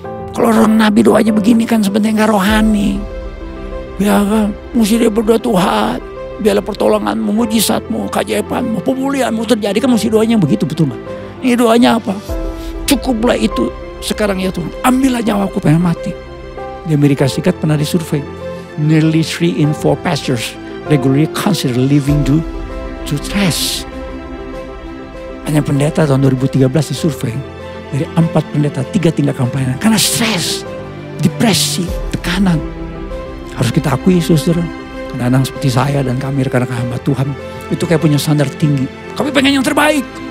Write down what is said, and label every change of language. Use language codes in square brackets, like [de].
[id] Kalau orang nabi doanya begini kan sebenarnya gak rohani. Ya kan, mesti dia berdoa Tuhan. Biarlah pertolonganmu, mujizatmu, keajaibanmu, pemulihanmu terjadi. Kan mesti doanya begitu, betul kan? Ini doanya apa? Cukuplah itu sekarang ya Tuhan. Ambillah nyawaku, pengen mati. Di Amerika Serikat pernah disurvei. [en] Nearly 3 in 4 pastors regularly consider leaving due to stress. [id] Hanya pendeta tahun 2013 disurvei, dari 4 pendeta 3 tindakan pelayanan karena stres, depresi, tekanan. Harus kita akui saudara, kadang-kadang seperti saya dan kami rekan-rekan hamba Tuhan itu kayak punya standar tinggi. Kami pengen yang terbaik.